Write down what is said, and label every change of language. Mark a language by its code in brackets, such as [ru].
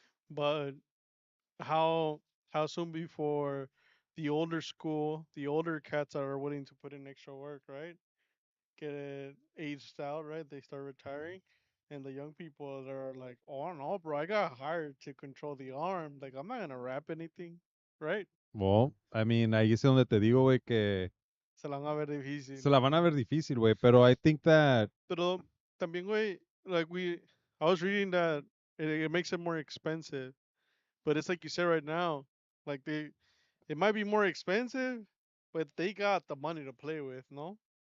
[en] But how how soon before the older school, the older cats are willing to put in extra work, right? Get it aged out, right? They start retiring. And the young people that are like, oh no, bro, I got hired to control the arm. Like I'm not gonna wrap anything, right? Well, I mean, [es] ahí es donde te digo, güey, que Se la van a ver se difícil. la van a ver difícil, güey, pero [en] I think that [es] Pero también, güey, [en] like I was reading that it makes it more expensive. But it's like you said right now, like it might be more expensive, but they got the money to play with, no?